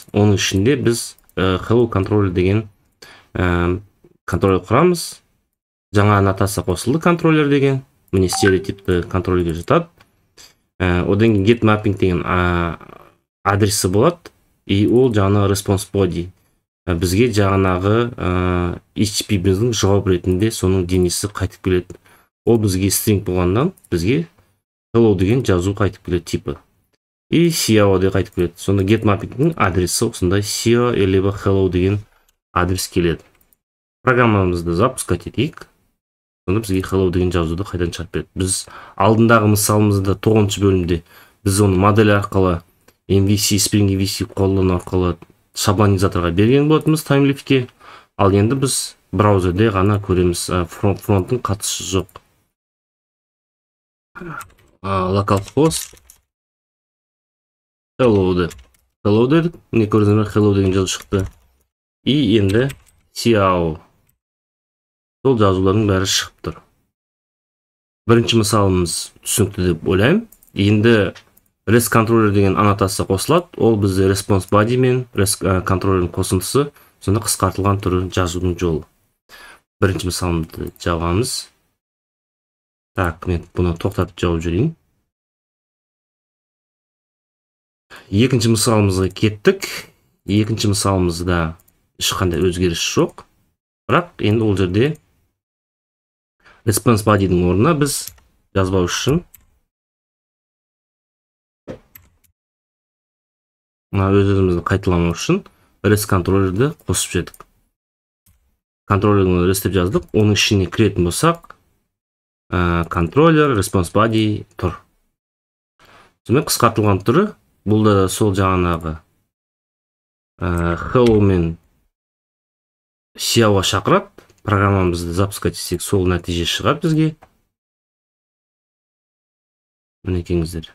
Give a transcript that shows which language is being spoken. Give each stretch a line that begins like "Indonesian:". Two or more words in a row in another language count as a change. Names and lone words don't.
Kazakh: Оның ішінде біз Hello контроллер деген контроллер құрамыз. Жаңа аннотация қосылды контроллер деген. Міне стереотипті контроллерге жатады. Одан кейін
English: get mapping
Kazakh: деген адресі болады. И ол жаңағы
English: response body.
Kazakh: Бізге жаңағы HTTP біздің жауап ретінде соның денесі қайтып келеді. Ол бізге string болғаннан бізге hello деген жазу қайтып келеді типі. И CIO де қайтып келеді. Сонда
English: get mapping'дің
Kazakh: адресі осындай CIO либо hello деген адрес келеді. Программамызды запускать етейік. Сонда бізге hello деген жазуды қайдан шығарып береді. Біз алдындағы мысалымызда 9-шы бөлімде біз оны модель арқылы MVC, Spring MVC қолдану арқылы шаблонизаторға берген болатынбыз таймлифтке. Ал енді біз браузерде ғана көреміз, фронттың қатысы жоқ.
English: Localhost hello
Kazakh: дедік. Міне көрдіңіздер, hello деген жазу шықты. И енді CIO. Сол жазулардың бәрі шығып тұр. Бірінші мысалымыз түсінікті деп ойлаймын. Енді REST контроллер деген аннотация қосылады. Ол бізде
English: response body
Kazakh: мен REST контроллердің қосындысы, сонда қысқартылған түрі жазудың жолы. Бірінші мысалымызды жауамыз. Так, мен бұны тоқтатып жауып жүрейін. Екінші мысалымызға кеттік. Екінші мысалымызда ешқандай өзгеріс жоқ. Бірақ енді ол жерде
English: response body'дің
Kazakh: орнына біз жазбау үшін өзімізді қайталамау үшін REST контроллерді қосып жедік. Контроллерді REST деп жаздық. Оның ішіне кіретін болсақ, контроллер,
English: response body тұр.
Kazakh: Сонымен қысқартылған түрі, бұл да сол жаңағы hello мен CIO-ға шақырады. Программамызды запускать етсек, сол нәтиже шығады бізге. Міне кеңіздер.